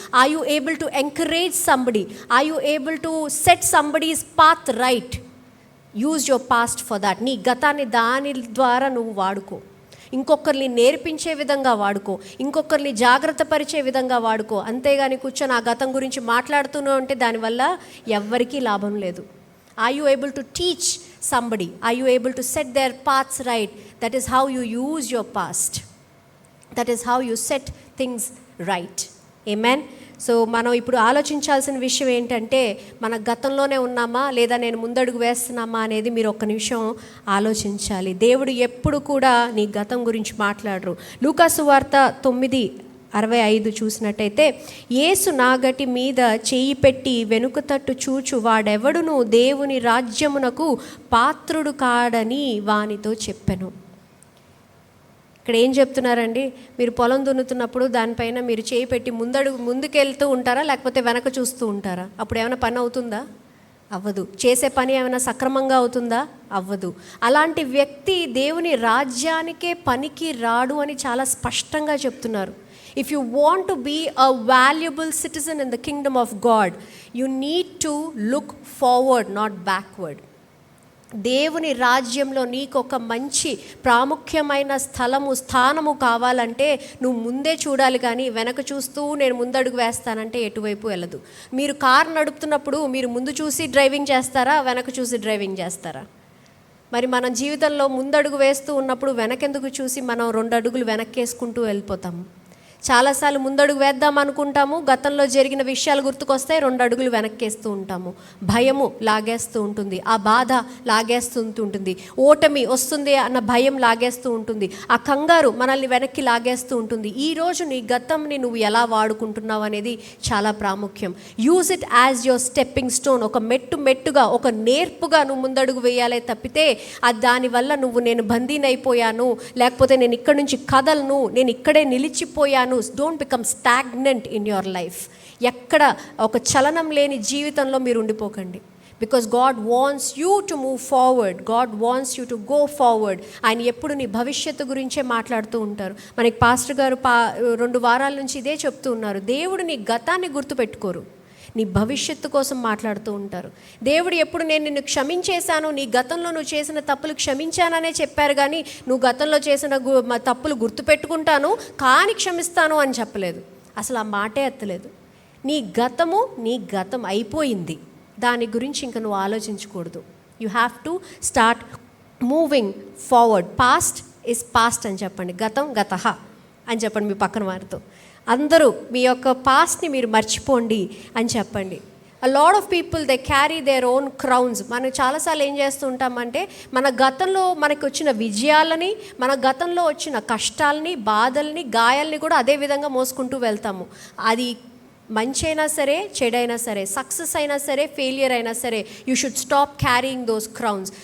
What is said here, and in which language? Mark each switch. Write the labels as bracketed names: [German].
[English] Are you able to encourage somebody? Are you able to set somebody's path right? Use your past for that. [Telugu] నీ గతాన్ని దాని ద్వారా నువ్వు వాడుకో. ఇంకొకరిని నేర్పించే విధంగా వాడుకో, ఇంకొకరిని జాగ్రత్త పరిచే విధంగా వాడుకో. అంతేగాని కూర్చొని ఆ గతం గురించి మాట్లాడుతూనే ఉంటే దానివల్ల ఎవ్వరికీ లాభం లేదు. [English] Are you able to teach somebody? Are you able to set their paths right? That is how you use your past. That is how you set things right. Amen. [Telugu] So మనం ఇప్పుడు ఆలోచించాల్సిన విషయం ఏంటంటే, మన గతంలోనే ఉన్నామా లేదా నేను ముందడుగు వేస్తున్నామా అనేది మీరు ఒక్క నిమిషం ఆలోచించాలి. దేవుడు ఎప్పుడు కూడా నీ గతం గురించి మాట్లాడరు. లూకాసు వార్త 9:65 చూసినట్టయితే, యేసు నాగటి మీద చేయి పెట్టి వెనుక తట్టు చూచు వాడెవడును దేవుని రాజ్యమునకు పాత్రుడు కాడని వానితో చెప్పెను. ఇక్కడ ఏం చెప్తున్నారండి? మీరు పొలం దున్నుతున్నప్పుడు దానిపైన మీరు చేయి పెట్టి ముందుకెళ్తూ ఉంటారా, లేకపోతే వెనక చూస్తూ ఉంటారా? అప్పుడు ఏమైనా పని అవుతుందా? అవ్వదు. చేసే పని ఏమైనా సక్రమంగా అవుతుందా? అవ్వదు. అలాంటి వ్యక్తి దేవుని రాజ్యానికే పనికి రాడు అని చాలా స్పష్టంగా చెప్తున్నారు. [English] If you want to be a valuable citizen in the kingdom of God, you need to look forward, not backward. [Telugu] దేవుని రాజ్యంలో నీకు ఒక మంచి ప్రాముఖ్యమైన స్థానము కావాలంటే నువ్వు ముందే చూడాలి, కానీ వెనక చూస్తూ నేను ముందడుగు వేస్తానంటే ఎటువైపు వెళ్ళదు. మీరు కారు నడుపుతున్నప్పుడు మీరు ముందు చూసి డ్రైవింగ్ చేస్తారా, వెనక చూసి డ్రైవింగ్ చేస్తారా? మరి మన జీవితంలో ముందడుగు వేస్తూ ఉన్నప్పుడు వెనకెందుకు చూసి మనం 2 అడుగులు వెనక్కేసుకుంటూ వెళ్ళిపోతాము. చాలాసార్లు ముందడుగు వేద్దాం అనుకుంటాము, గతంలో జరిగిన విషయాలు గుర్తుకొస్తాయి, 2 అడుగులు వెనక్కేస్తూ ఉంటాము. భయము లాగేస్తూ ఉంటుంది, ఆ బాధ లాగేస్తూ ఉంటుంది, ఓటమి వస్తుంది అన్న భయం లాగేస్తూ ఉంటుంది, ఆ కంగారు మనల్ని వెనక్కి లాగేస్తూ ఉంటుంది. ఈరోజు నీ గతంని నువ్వు ఎలా వాడుకుంటున్నావు అనేది చాలా ప్రాముఖ్యం. [English] Use it as your stepping stone. [Telugu] ఒక మెట్టుగా ఒక నేర్పుగా నువ్వు ముందడుగు వేయాలే తప్పితే అది దానివల్ల నువ్వు నేను బందీనైపోయాను, లేకపోతే నేను ఇక్కడి నుంచి కదలను, నేను ఇక్కడే నిలిచిపోయాను. [English] Don't become stagnant in your life. [Telugu] ఎక్కడ ఒక చలనం లేని జీవితంలో మీరు ఉండిపోకండి. [English] Because God wants you to move forward. God wants you to go forward. [Telugu] ఆయన ఎప్పుడు నీ భవిష్యత్తు గురించే మాట్లాడుతూ ఉంటారు. మనకి పాస్టర్ గారు 2 వారాల నుంచి ఇదే చెప్తూ ఉన్నారు. దేవుడు నీ గతాన్ని గుర్తుపెట్టుకోరు, నీ భవిష్యత్తు కోసం మాట్లాడుతూ ఉంటారు. దేవుడు ఎప్పుడు నేను నిన్ను క్షమించేశాను, నీ గతంలో నువ్వు చేసిన తప్పులు క్షమించాననే చెప్పారు, కానీ నువ్వు గతంలో చేసిన తప్పులు గుర్తుపెట్టుకుంటాను కానీ క్షమిస్తాను అని చెప్పలేదు. అసలు ఆ మాటే ఎత్తలేదు. నీ గతం అయిపోయింది, దాని గురించి ఇంకా నువ్వు ఆలోచించకూడదు. [English] You have to start moving forward. Past is past [Telugu] అని చెప్పండి, గతః అని చెప్పండి మీ పక్కన వారితో. అందరూ మీ యొక్క పాస్ట్ని మీరు మర్చిపోండి అని చెప్పండి. [English] a lot of people they carry their own crowns. [Telugu] మనం చాలాసార్లు ఏం చేస్తూ ఉంటామంటే, మన గతంలో మనకు వచ్చిన విజయాలని, మన గతంలో వచ్చిన కష్టాలని, బాధల్ని, గాయాలని కూడా అదే విధంగా మోసుకుంటూ వెళ్తాము. అది మంచి అయినా సరే, చెడైనా సరే, సక్సెస్ అయినా సరే, ఫెయిలియర్ అయినా సరే, [English] You should stop carrying those crowns.